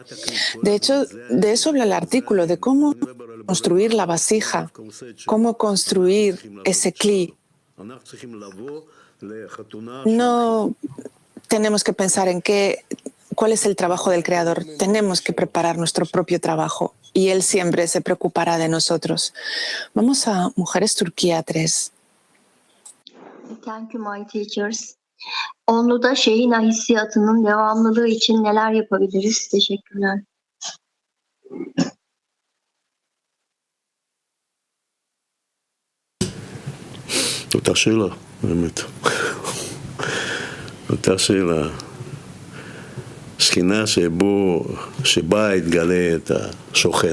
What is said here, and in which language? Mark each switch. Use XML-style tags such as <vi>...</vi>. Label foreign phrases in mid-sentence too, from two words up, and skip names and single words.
<es>De hecho, de eso habla el artículo, de cómo construir la vasija, cómo construir ese cli. No tenemos que pensar en cuál es el trabajo del Creador. Tenemos que preparar nuestro propio trabajo y Él siempre se preocupará de nosotros. Vamos a Mujeres Turquía 3.</es> <en>Thank you, my teachers.</en> <tr>Onlu'da Şehina hissiyatının devamlılığı için neler yapabiliriz? Teşekkürler.</tr> <he>אותה שאלה, באמת. אותה שאלה. שכינה שבה יתגלה את השוכן.</he>